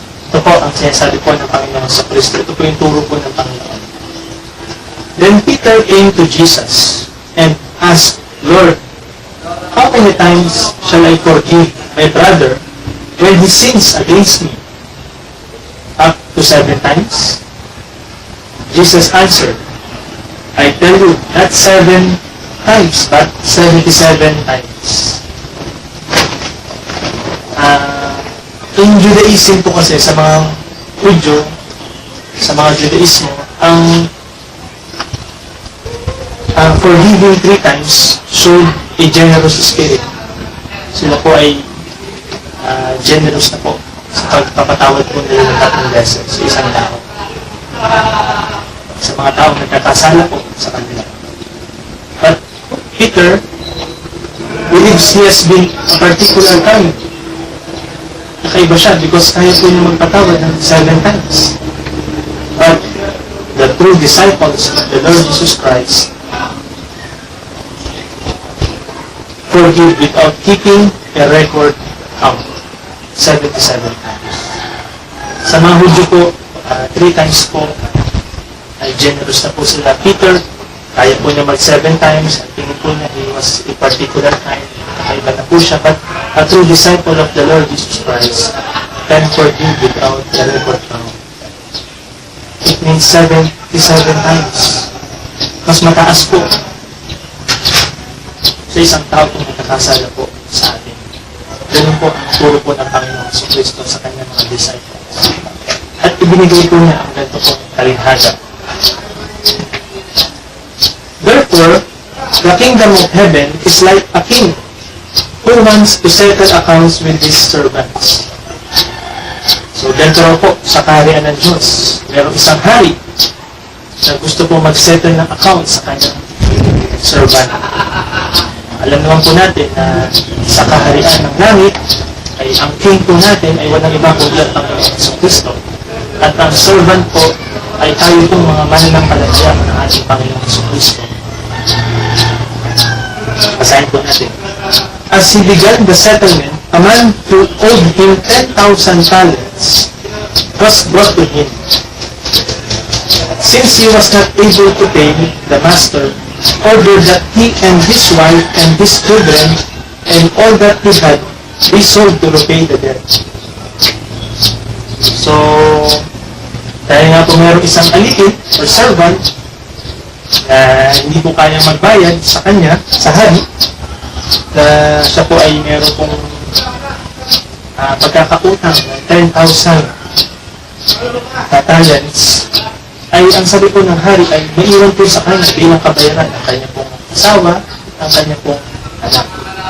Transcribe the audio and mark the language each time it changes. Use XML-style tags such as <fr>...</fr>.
<tl>Ito po ang sinasabi po ng Panginoon sa Kristo. Ito po yung turo po ng Panginoon.</tl> <en>Then Peter came to Jesus and asked, Lord, how many times shall I forgive my brother when he sins against me? Up to 7 times? Jesus answered, I tell you, not 7 times, but 77 times. In Judaism</en> <tl>po kasi, sa mga Hudyo, sa mga Judaismo, ang</tl> <en>forgiving 3 times showed a generous spirit.</en> <tl>Sila po ay generous na po sa pagpapatawad po nila ng 3 beses sa isang tao. Sa mga tao nagkakasala po sa kanila.</tl> <en>But Peter believes he has been a particular time.</en> <tl>Nakaiba siya because kaya po niya magpatawad ng</tl> <en>7 times. But the true disciples of the Lord Jesus Christ forgive without keeping a record count. 77 times.</en> <tl>Sa mga Hudyo po, 3 times po ay generous na po sila. Peter, kaya po niya mag 7 times. At tingin po na</tl> <en>he was a particular time.</en> <tl>Nakaiba na po siya.</tl> <en>But a true disciple of the Lord Jesus Christ can forgive without a record count. It means 77 times.</en> <tl>Mas mataas po sa isang tao kung nakakasala po sa atin. Ganun po ang turo po ng Panginoon sa Kristo sa kanyang mga disciples. At ibinigay po niya ang ganito po talinhaga.</tl> <en>Therefore, the kingdom of heaven is like a king who wants to settle accounts with his servants.</en> <tl>So, ganito raw po sa kaharian ng Diyos. Merong isang hari na gusto po mag-settle ng account sa kanyang servant. Alam naman po natin na sa kaharian ng langit ay ang king po natin ay walang iba kundi ang Panginoon sa Kristo. At ang servant po ay tayo pong mga mananampalataya ng ating Panginoon sa Kristo. Basahin po natin.</tl> <en>As he began the settlement, a man who owed him 10,000 talents was brought to him. Since he was not able to pay, the master ordered that he and his wife and his children and all that he had be sold to repay the debt.</en> <tl>So, dahil nga po mayroong isang alipin or servant na hindi po kayang magbayad sa kanya, sa hari, na siya po ay mayroong pong pagkakautang ng 10,000 talents, ay ang sabi po ng hari ay maiwan po sa kanya bilang kabayaran ang kanya pong asawa, ang kanya pong anak.</tl>